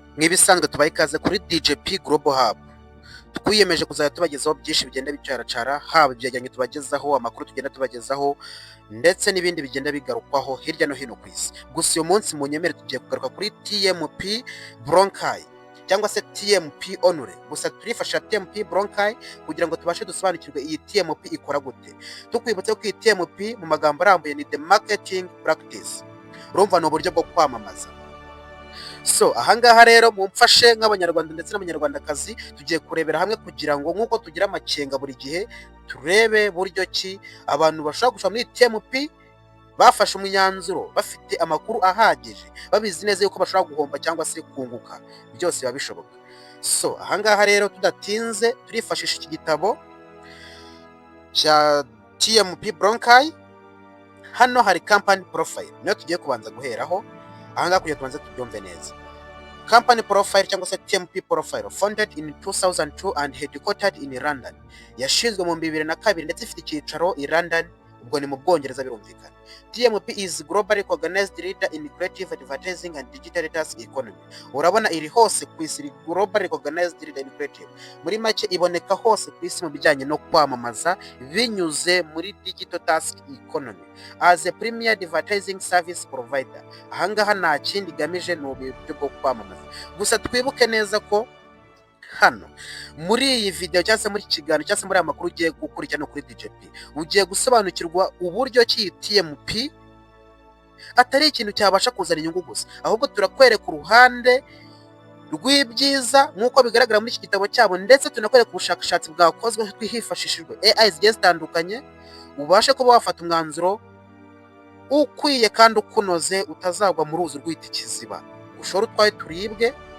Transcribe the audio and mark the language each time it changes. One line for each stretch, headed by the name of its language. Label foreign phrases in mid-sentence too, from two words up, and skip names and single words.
Kinyarwanda: Nk'ibisanzwe tubaye ikaze kuri DJP Global Hub. Twiyemeje kuzajya tubagezaho byinshi bigenda bicyaracara, haba ibyegeranyo tubagezaho, amakuru tugenda tubagezaho, ndetse n'ibindi bigenda bigarukwaho hirya no hino ku isi. Gusa uyu munsi mu nyemere tugiye kugaruka kuri TMP Bronchi cyangwa se TMP Honore. Gusa turifashisha TMP Bronchi kugira ngo tubashe dusobanukirwe iyi TMP ikora gute. Tukwibutse ko iyi TMP mu magambo arambuye ni
English: the marketing practice.
Kinyarwanda: Urumva ni uburyo bwo kwamamaza. So ahangaha rero mumfashe nk'abanyarwanda ndetse n'abanyarwandakazi tugiye kurebera hamwe kugira ngo nk'uko tugira amakenga buri gihe turebe buryo ki abantu bashobora gushora muri TMP bafashe umwanzuro bafite amakuru ahagije babizi neza yuko bashobora guhomba cyangwa se kunguka, byose biba bishoboka. So ahangaha rero tudatinze turifashisha iki gitabo cya TMP Bronchi. Hano hari
English: company profile
Kinyarwanda: niyo tugiye kubanza guheraho ahangaha kugira tubanze tubyumve neza.
English: Company profile
Kinyarwanda: cyangwa se
English: TMP profile founded in 2002 and headquartered in London.
Kinyarwanda: Yashizwe mu 2002 ndetse ifite icyicaro i London, ubwo ni mu Bwongereza birumvikana.
English: TMP is globally recognized leader in creative advertising and digital task economy.
Kinyarwanda: Urabona iri hose ku isi,
English: globally recognized leader in creative.
Kinyarwanda: Muri make iboneka hose ku isi mu bijyanye no kwamamaza binyuze muri
English: digital task economy as a premier advertising service provider.
Kinyarwanda: Ahangaha nta kindi igamije ni uburyo bwo kwamamaza. Gusa twibuke neza ko hano muri iyi video cyangwa se muri kiganiro cyangwa se muri amakuru ugiye gukurikirana kuri DJP ugiye gusobanukirwa uburyo ki TMP atari ikintu cyabasha kuzana inyungu gusa, ahubwo turakwereka uruhande rw'ibyiza nk'uko bigaragara muri iki gitabo cyabo, ndetse tunakwereka ubushakashatsi bwakozwe hifashishijwe AI zigiye zitandukanye, ubashe kuba wafata umwanzuro ukwiye kandi ukunoze utazagwa mu ruzi rw'ita ikiziba ushora utwaye turibwe.